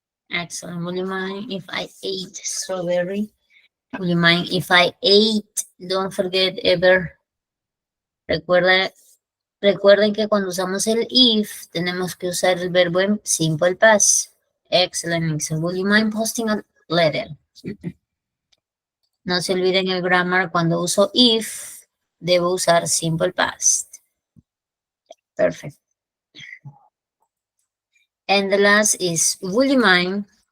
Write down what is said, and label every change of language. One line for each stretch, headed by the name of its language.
English: Excellent. Would you mind if I ate strawberry? Would you mind if I ate? Don't forget ever.
Spanish: Recuerden que cuando usamos el if, tenemos que usar el verbo en simple past.
English: Excellent, Nixon. Would you mind posting a letter?
Spanish: No se olviden el
English: grammar.
Spanish: Cuando uso if, debo usar simple past.
English: Perfect. And the last is, would you mind?